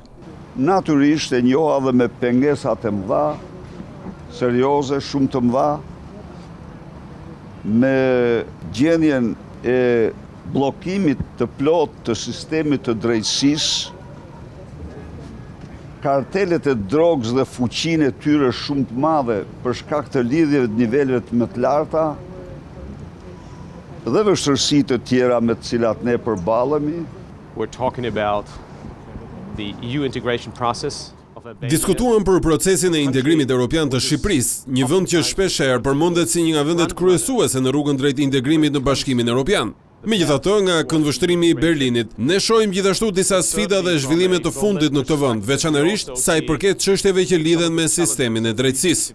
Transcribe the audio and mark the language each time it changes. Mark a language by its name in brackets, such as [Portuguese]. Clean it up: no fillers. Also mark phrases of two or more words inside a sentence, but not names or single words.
[Albanian] Natyrisht e njoha dhe me pengesat e mëdha, serioze, shumë të mëdha, me gjendjen e bllokimit të plot të sistemit të drejtësisë, kartelet e drogës dhe fuqinë e tyre shumë të madhe për shkak të lidhjeve të niveleve më të larta dhe vështirësitë të tjera me të cilat ne përballemi. [English] We're talking about the EU integration process. [Albanian] Diskutuam për procesin e integrimit evropian të Shqipërisë, një vend që shpeshherë përmendet si një nga vendet kryesuese në rrugën drejt integrimit në Bashkimin Evropian. Megjithatë, nga këndvështrimi i Berlinit, ne shohim gjithashtu disa sfida dhe zhvillime të fundit në këtë vend, veçanërisht sa i përket çështjeve që lidhen me sistemin e drejtësisë.